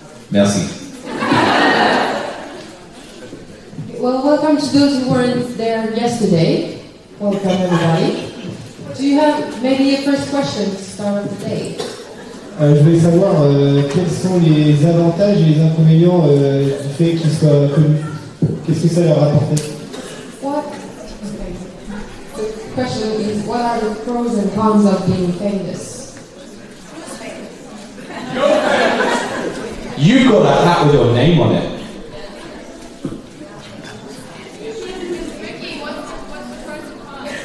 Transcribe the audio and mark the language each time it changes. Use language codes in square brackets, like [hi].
[fr] Merci. [en] Well, welcome to those who weren't there yesterday. Welcome, everybody. Do you have maybe a first question to start of the day? [fr] Je voulais savoir quels sont les avantages et les inconvénients du fait qu'ils soient connus. Qu'est-ce que ça leur apporte? [en] What? Okay. The question is, what are the pros and cons of being famous? You got a hat with your name on it. Ricky, what's the pros and cons?